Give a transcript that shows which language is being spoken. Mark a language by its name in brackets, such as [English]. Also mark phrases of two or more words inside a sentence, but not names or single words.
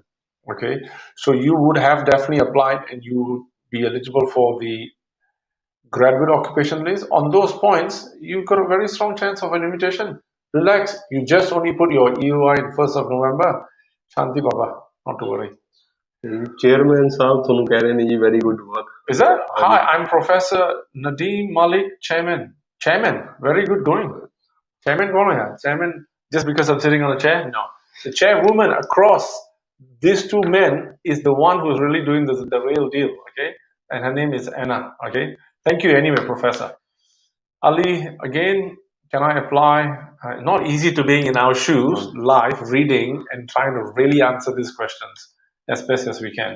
[English] Okay, so you would have definitely applied and you would be eligible for the graduate occupation list. On those points, you've got a very strong chance of an invitation. Relax, you just only put your EOI in 1st of November. Shanti Baba, not to worry. [Punjabi] Chairman साहब ਤੁਹਾਨੂੰ ਕਹਿ ਰਹੇ ਨੇ ਜੀ [English] very good work. Is that? Hi, I'm Professor Nadeem Malik, Chairman. Chairman, very good going. [Hindi] Chairman कौन है? [English] Chairman, just because I'm sitting on a chair? No. The chairwoman across these two men is the one who's really doing the real deal, okay? And her name is Anna, okay? Thank you anyway, Professor. Ali, again, can I apply? Not easy to being in our shoes, live, reading, and trying to really answer these questions as best as we can.